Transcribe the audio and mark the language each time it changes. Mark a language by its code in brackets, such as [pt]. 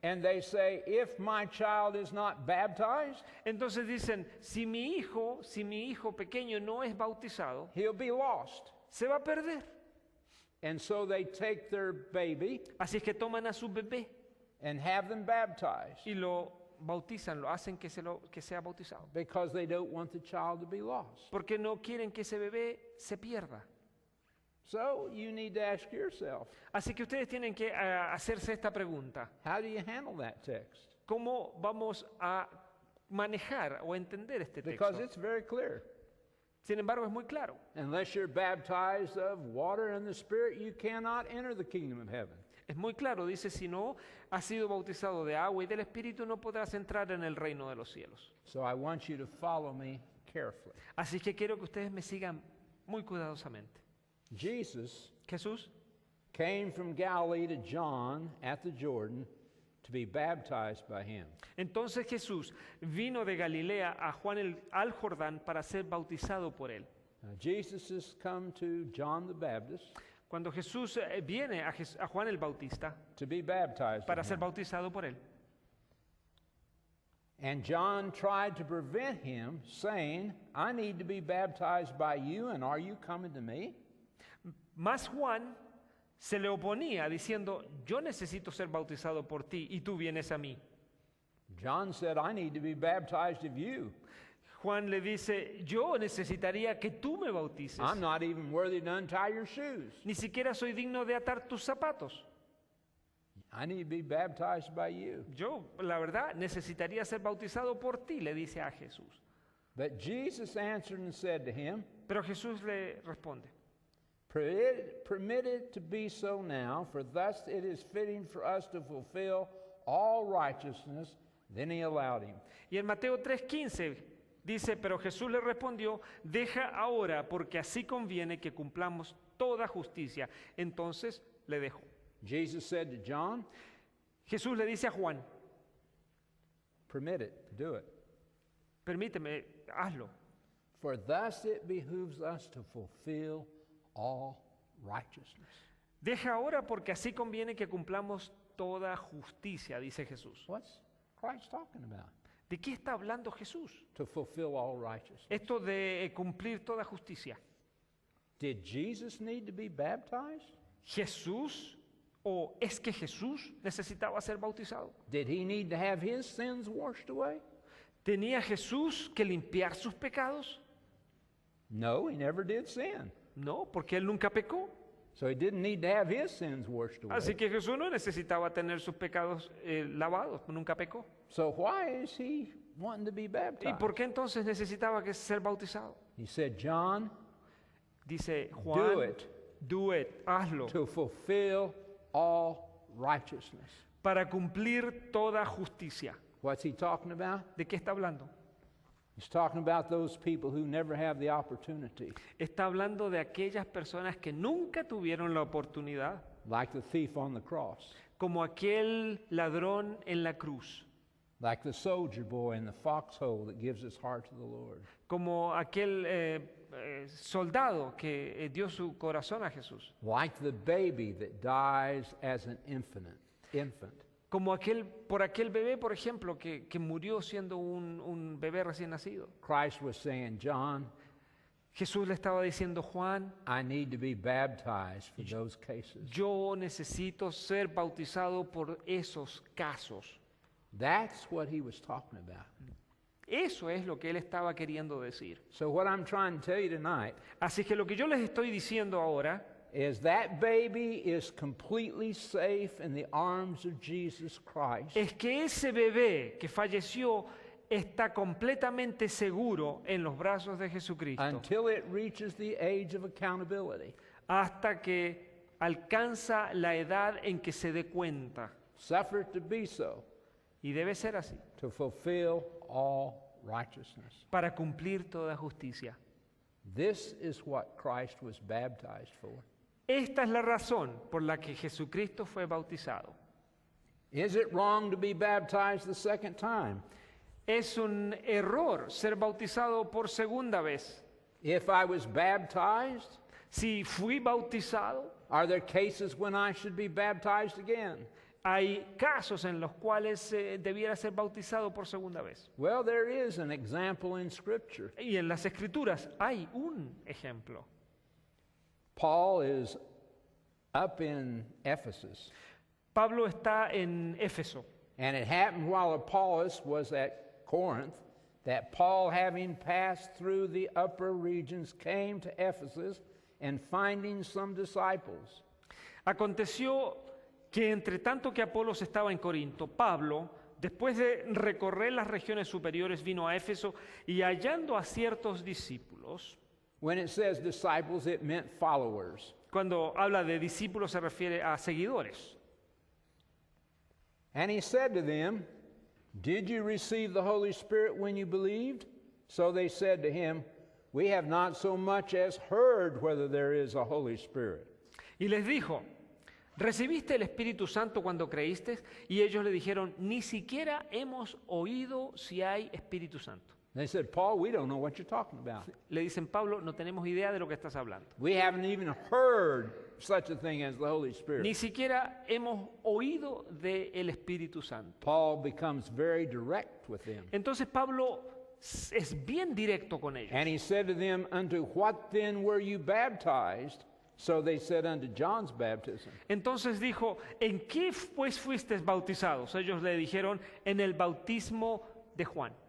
[en] And they say, if my child is not baptized, [es] Entonces dicen, si mi hijo pequeño no es bautizado, [en] he'll be lost. [es] se va a perder. [en] And so they take their baby [es] Así es que toman a su bebé [en] and have them baptized [es] y lo bautizan, lo hacen que sea bautizado. [en] because they don't want the child to be lost. [es] Porque no quieren que ese bebé se pierda. [en] So you need to ask yourself, [es] Así que ustedes tienen que hacerse esta pregunta. [en] how do you handle that text? [es] ¿Cómo vamos a manejar o entender este [en] Because [es] texto? [en] it's very clear. [es] Sin embargo, es muy claro. [en] Unless you're baptized of water and the Spirit, you cannot enter the kingdom of heaven. [es] Es muy claro, dice, si no has sido bautizado de agua y del Espíritu, no podrás entrar en el reino de los cielos. [en] So I want you to follow me carefully. [es] Así que quiero que ustedes me sigan muy cuidadosamente. [en] Jesus [es] Jesús [en] came from Galilee to John at the Jordan to be baptized by him. [es] Entonces Jesús vino de Galilea a Juan al Jordán para ser bautizado por él. [en] Jesus has come to John the Baptist [es] Cuando Jesús viene a Juan el Bautista [en] to be baptized [es] para [en] of [es] ser [en] him. [es] bautizado por él. [en] And John tried to prevent him, saying, I need to be baptized by you, and are you coming to me? [es] Mas Juan se le oponía diciendo, yo necesito ser bautizado por ti y tú vienes a mí. [en] John said, I need to be baptized of you. [es] Juan le dice, yo necesitaría que tú me bautices. [en] I'm not even worthy to untie your shoes. [es] Ni siquiera soy digno de atar tus zapatos. [en] I need to be baptized by you. [es] Yo, la verdad, necesitaría ser bautizado por ti, le dice a Jesús. [en] But Jesus answered and said to him, [es] Pero Jesús le responde, [en] Permit it to be so now, for thus it is fitting for us to fulfill all righteousness. Then he allowed him. [es] y en Mateo 3:15 dice, pero Jesús le respondió, deja ahora, porque así conviene que cumplamos toda justicia. Entonces le dejó. [en] Jesus said to John, [es] Jesús le dice a Juan, [en] Permit it, do it. [es] permíteme, hazlo. [en] For thus it behooves us to fulfill all righteousness. [es] Deja ahora porque así conviene que cumplamos toda justicia, dice Jesús. [en] What's Christ talking about? [es] ¿De qué está hablando Jesús? [en] To fulfill all righteousness. [es] Esto de cumplir toda justicia. [en] Did Jesus need to be baptized? [es] ¿Jesús o es que Jesús necesitaba ser bautizado? [en] Did he need to have his sins washed away? [es] ¿Tenía Jesús que limpiar sus pecados? [en] No, he never did sin. [es] No, porque él nunca pecó. [en] So he didn't need to have his sins washed away. [es] Así que Jesús no necesitaba tener sus pecados lavados, nunca pecó. [en] So why is he wanting to be [es] ¿Y [en] baptized? [es] por qué entonces necesitaba que ser bautizado? [en] He said, John, [es] Dice [en] do [es] Juan, [en] it do it, [es] hazlo, [en] to fulfill all righteousness. [es] para cumplir toda justicia. [en] What's he talking about? [es] ¿De qué está hablando? [en] He's talking about those people who never have the opportunity, [es] Está hablando de aquellas personas que nunca tuvieron la oportunidad, [en] like the thief on the cross, [es] como aquel ladrón en la cruz, [en] like the soldier boy in the foxhole that gives his heart to the Lord, [es] como aquel soldado que dio su corazón a Jesús, [en] like the baby that dies as an infant. [es] como por aquel bebé, por ejemplo, que murió siendo un bebé recién nacido. [en] Christ was saying, John, [es] Jesús le estaba diciendo, Juan, [en] I need to be baptized for those cases. [es] yo necesito ser bautizado por esos casos. [en] That's what he was talking about. [es] Eso es lo que él estaba queriendo decir. [en] So what I'm trying to tell you tonight [es] Así que lo que yo les estoy diciendo ahora [en] is that baby is completely safe in the arms of Jesus Christ [es] es que ese bebé que falleció está completamente seguro en los brazos de Jesucristo [en] until it reaches the age of accountability. [es] hasta que alcanza la edad en que se dé cuenta. [en] Suffer to be so, [es] Y debe ser así, [en] to fulfill all righteousness. [es] para cumplir toda justicia. [en] This is what Christ was baptized for. [es] Esta es la razón por la que Jesucristo fue bautizado. [en] Is it wrong to be baptized the second time? [es] Es un error ser bautizado por segunda vez. [en] If I was baptized, [es] Si fui bautizado, [en] are there cases when I should be baptized again? [es] hay casos en los cuales debiera ser bautizado por segunda vez. [en] Well, there is an example in Scripture. [es] Y en las Escrituras hay un ejemplo. [en] Paul is up in Ephesus, [es] Pablo está en Éfeso. [en] and it happened while Apollos was at Corinth that Paul, having passed through the upper regions, came to Ephesus and finding some disciples. [es] Aconteció que entre tanto que Apolos estaba en Corinto, Pablo, después de recorrer las regiones superiores, vino a Éfeso y hallando a ciertos discípulos. [en] When it says disciples, it meant followers. [es] Cuando habla de discípulos se refiere a seguidores. [en] And he said to them, Did you receive the Holy Spirit when you believed? So they said to him, We have not so much as heard whether there is a Holy Spirit. [es] Y les dijo, ¿recibiste el Espíritu Santo cuando creíste? Y ellos le dijeron, ni siquiera hemos oído si hay Espíritu Santo. [en] They said, Paul, we don't know what you're talking about. [es] Le dicen, Pablo, no tenemos idea de lo que estás hablando. [en] We haven't even heard such a thing as the Holy Spirit. [es] Ni siquiera hemos oído del Espíritu Santo. [en] Paul becomes very direct with them. [es] Entonces Pablo es bien directo con ellos. [en] And he said to them, unto what then were you baptized? So they said, unto John's baptism. [es] Entonces dijo, ¿en qué pues fuisteis bautizados? Ellos le dijeron, en el bautismo de Juan.